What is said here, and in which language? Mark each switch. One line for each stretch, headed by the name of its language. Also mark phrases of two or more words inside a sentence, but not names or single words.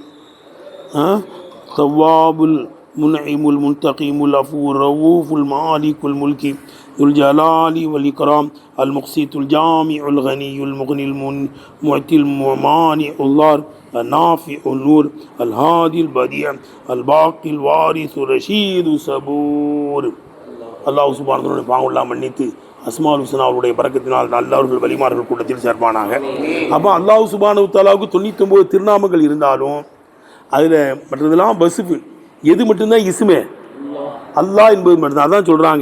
Arabic: التواب المنعم المنتقم الغفور الرؤوف المالك الملك ذو الجلال والإكرام المقسط الجامع الغني المغني المعطي المانع الضار النافع النور الهادي البديع الباقي الوارث الرشيد الصبور.
Tamil: அல்லாஹ்
Arabic: سبحانه وتعالى
Tamil: பாவங்களை மன்னித்து
Arabic: الأسماء الحسنى
Tamil: அவருடைய பரக்கத்தினால் நல்லவர்கள் வலிமார்கள் கூட்டத்தில் சேர்ப்பானாக. அப்போ அல்லாஹ்
Arabic: سبحانه وتعالى
Tamil: 99 திருநாமங்கள் இருந்தாலும் அதில் மற்றதெல்லாம் பஸ்ஃபு, எது மட்டும்தான் இஸ்மே? அல்லாஹ் என்பது மட்டும்தான். அதான் சொல்கிறாங்க.